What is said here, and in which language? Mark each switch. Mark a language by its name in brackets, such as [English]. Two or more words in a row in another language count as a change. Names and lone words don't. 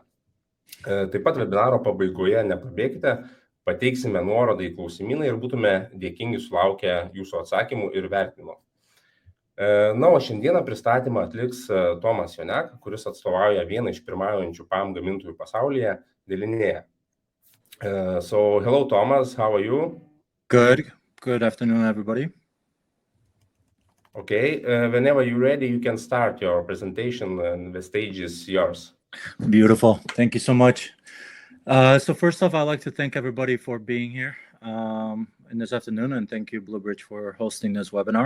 [Lithuanian] Taip pat webinaro pabaigoje nepabėkite, pateiksime nuorodą į klausimyną ir būtume dėkingi sulaukę jūsų atsakymų ir vertinimo. Na, o šiandieną pristatymą atliks Tomas Joniak, kuris atstovauja vieną iš pirmaujančių PAM gamintojų pasaulyje, Delinea. [English] So, hello Thomas, how are you? Good afternoon, everybody. Okay, whenever you're ready, you can start your presentation and the stage is yours. Beautiful, thank you so much. So first off, I'd like to thank everybody for being here in this afternoon, and thank you, Blue Bridge, for hosting this webinar.